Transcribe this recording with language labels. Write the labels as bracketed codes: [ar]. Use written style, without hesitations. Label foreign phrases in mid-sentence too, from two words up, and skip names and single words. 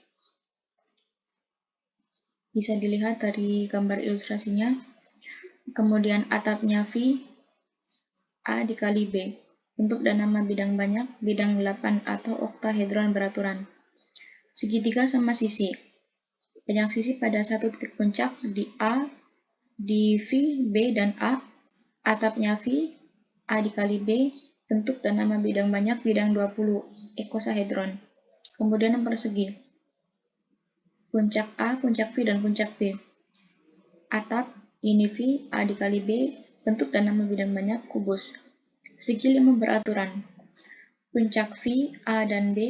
[id] Bisa dilihat dari gambar ilustrasinya. Kemudian atapnya V, A dikali B. Bentuk dan nama bidang banyak, bidang 8 atau oktahedron beraturan. Segitiga sama sisi. Banyak sisi pada satu titik puncak di A, di V, B, dan A. Atapnya V, A dikali B. Bentuk dan nama bidang banyak, bidang 20, ekosahedron. Kemudian yang persegi. Puncak A, puncak V, dan puncak B. Atap, ini V, A dikali B. Bentuk dan nama bidang banyak, kubus. Segi 5 beraturan. Puncak V, A dan B.